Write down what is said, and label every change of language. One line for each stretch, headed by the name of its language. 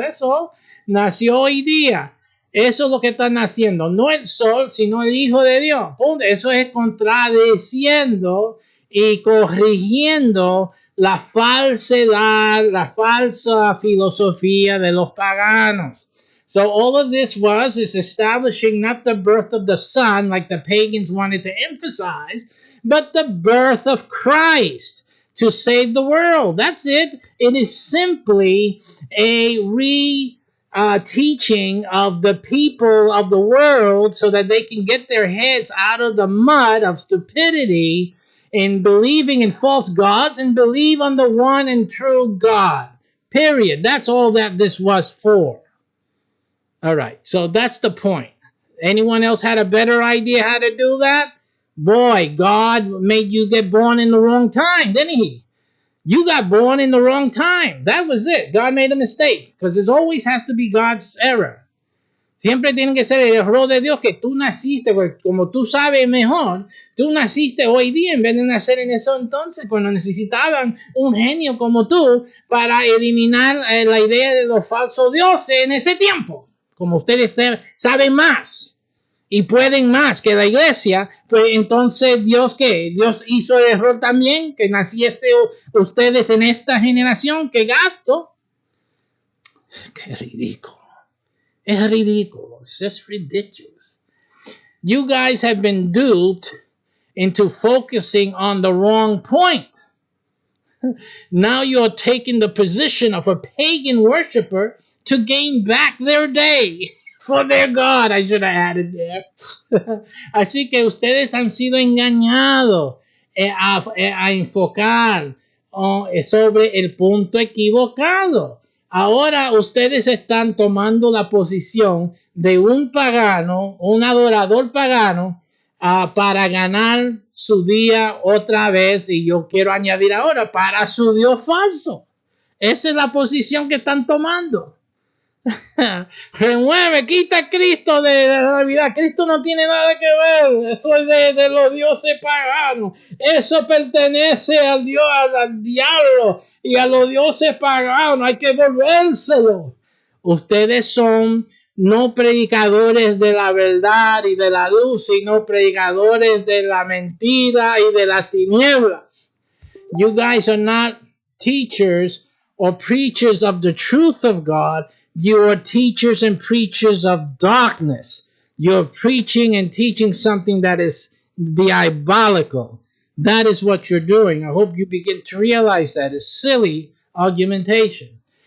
Spanish: Eso nació hoy día. Eso es lo que están haciendo. No el sol, sino el Hijo de Dios. Eso es contradiciendo y corrigiendo la falsedad, la falsa filosofía de los paganos.
English: So all of this is establishing not the birth of the Son, like the pagans wanted to emphasize, but the birth of Christ to save the world. That's it. It is simply a teaching of the people of the world so that they can get their heads out of the mud of stupidity in believing in false gods and believe on the one and true God. Period. That's all that this was for. All right, so that's the point. Anyone else had a better idea how to do that? Boy, God made you get born in the wrong time, didn't he? You got born in the wrong time. That was it. God made a mistake, because there always has to be God's error.
Spanish: Siempre tiene que ser el error de Dios que tú naciste, porque como tú sabes mejor, tú naciste hoy día en vez de nacer en eso entonces, cuando necesitaban un genio como tú para eliminar la idea de los falsos dioses en ese tiempo. Como ustedes saben más y pueden más que la iglesia, pues entonces Dios, ¿qué? Dios hizo el error también, que naciese ustedes en esta generación. ¡Qué gasto! ¡Qué ridículo! Es ridículo.
English: It's just ridiculous. You guys have been duped into focusing on the wrong point. Now you're taking the position of a pagan worshiper to gain back their day for their God. I should have added there.
Spanish: Así que ustedes han sido engañados a enfocar sobre el punto equivocado. Ahora ustedes están tomando la posición de un pagano, un adorador pagano, para ganar su día otra vez, y yo quiero añadir ahora, para su Dios falso. Esa es la posición que están tomando. Remueve, quita a Cristo de la Navidad. Cristo no tiene nada que ver. Eso es de los dioses paganos. Eso pertenece al Dios, al diablo y a los dioses paganos. Hay que volvérselo. Ustedes son no predicadores de la verdad y de la luz, sino predicadores de la mentira y de las tinieblas.
English: You guys are not teachers or preachers of the truth of God. You are teachers and preachers of darkness. You're preaching and teaching something that is diabolical. That is what you're doing. I hope you begin to realize that. It's silly argumentation.